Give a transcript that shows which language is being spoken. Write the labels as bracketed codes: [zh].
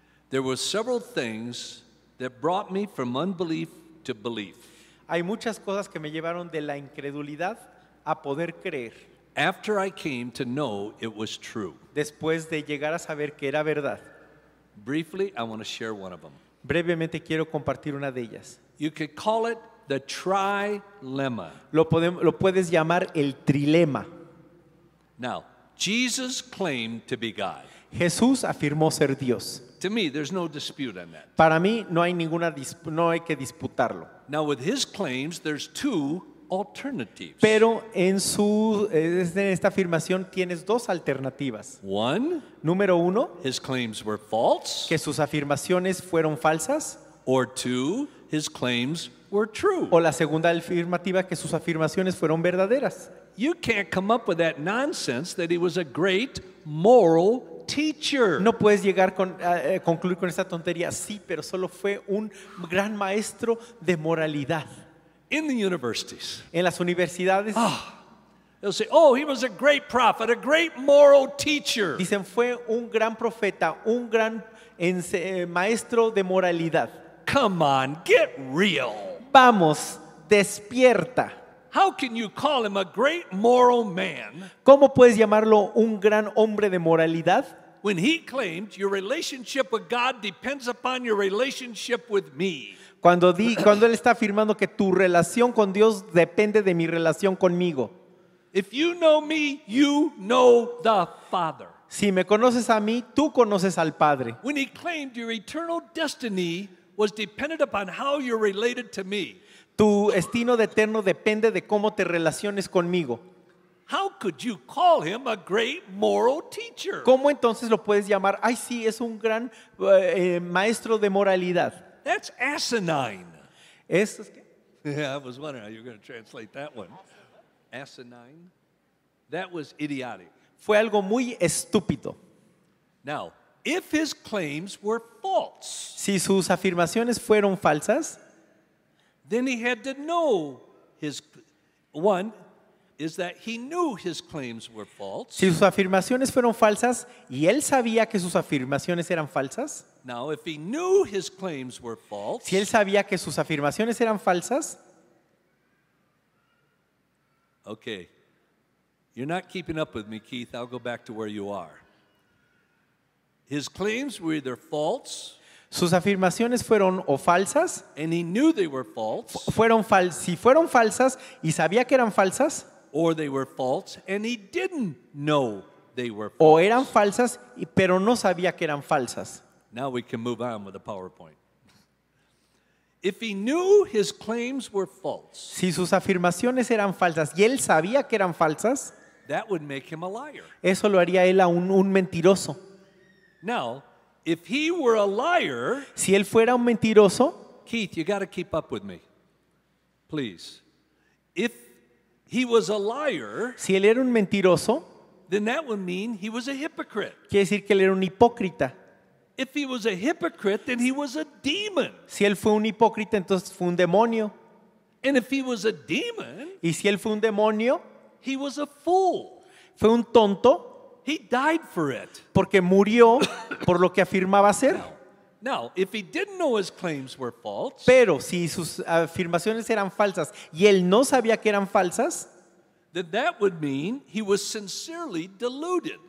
[en] There were several things that brought me from unbelief to belief. [es] Hay muchas cosas que me llevaron de la incredulidad a poder creer, [en] After I came to know it was true. [es] después de llegar a saber que era verdad. [en] Briefly, I want to share one of them. [es] Brevemente quiero compartir una de ellas. [en] You could call it the trilemma. [es] Lo puedes llamar el trilema. [en] Now, Jesus claimed to be God. [es] Jesús afirmó ser Dios. [en] To me, there's no dispute on that. [es] Para mí no hay no hay que disputarlo. [en] Now, with his claims, there's two alternatives. [es] Pero en esta afirmación tienes dos alternativas. [en] One, [es] Número uno, [en] his claims were false, [es] que sus afirmaciones fueron falsas. [en] or two, his claims were true. [es] O la segunda afirmativa, que sus afirmaciones fueron verdaderas. [en] You can't come up with that nonsense that he was a great moral teacher. [es] No puedes llegar a concluir con esta tontería. Sí, pero solo fue un gran maestro de moralidad. [en] In the universities, [es] En las universidades [en] they'll say, oh, he was a great prophet, a great moral teacher. [es] dicen fue un gran profeta, un gran maestro de moralidad. [en] Come on, get real. [es] Vamos, despierta. [en] How can you call him a great moral man [es] ¿Cómo puedes llamarlo un gran hombre de moralidad? [en] when he claimed your relationship with God depends upon your relationship with me? [es] Cuando él está afirmando que tu relación con Dios depende de mi relación conmigo. [en] If you know me, you know the Father. [es] Si me conoces a mí, tú conoces al Padre. [en] When he claimed your eternal destiny was dependent upon how you're related to me, [es] Tu destino de eterno depende de cómo te relaciones conmigo. [en] how could you call him a great moral teacher? [es] ¿Cómo entonces lo puedes llamar? Ay, sí, es un gran maestro de moralidad. [en] That's asinine. [es] ¿Es qué? [en] Yeah, I was wondering how you were going to translate that one. Asinine? That was idiotic. [es] Fue algo muy estúpido. [en] Now, if his claims were false, [es] Si sus afirmaciones fueron falsas, [en] then he had to know his one is that he knew his claims were false. [es] si sus afirmaciones fueron falsas y él sabía que sus afirmaciones eran falsas, [en] Now, if he knew his claims were false, [es] si él sabía que sus afirmaciones eran falsas, [en] okay, you're not keeping up with me, Keith. I'll go back to where you are. His claims were either false, [es] Sus afirmaciones fueron o falsas, [en] and he knew they were false, [es] si fueron falsas y sabía que eran falsas, [en] or they were false, and he didn't know they were false. [es] o eran falsas, pero no sabía que eran falsas. [en] Now we can move on with the PowerPoint. If he knew his claims were false, [es] Si sus afirmaciones eran falsas y él sabía que eran falsas, [en] that would make him a liar. [es] eso lo haría él a un mentiroso. [en] Now, if he were a liar, [es] Si él fuera un mentiroso, [en] Keith, you got to keep up with me, please. If he was a liar, [es] si él era un mentiroso, [en] then that would mean he was a hypocrite. [es] quiere decir que él era un hipócrita. [en] If he was a hypocrite, then he was a demon. [es] Si él fue un hipócrita, entonces fue un demonio. [en] And if he was a demon, [es] Y si él fue un demonio, [en] he was a fool. [es] fue un tonto [en] He died for it. [es] porque murió por lo que afirmaba ser. [en] Now, if he didn't know his claims were false, [es] Pero si sus afirmaciones eran falsas y él no sabía que eran falsas, [en] then that would mean he was sincerely deluded.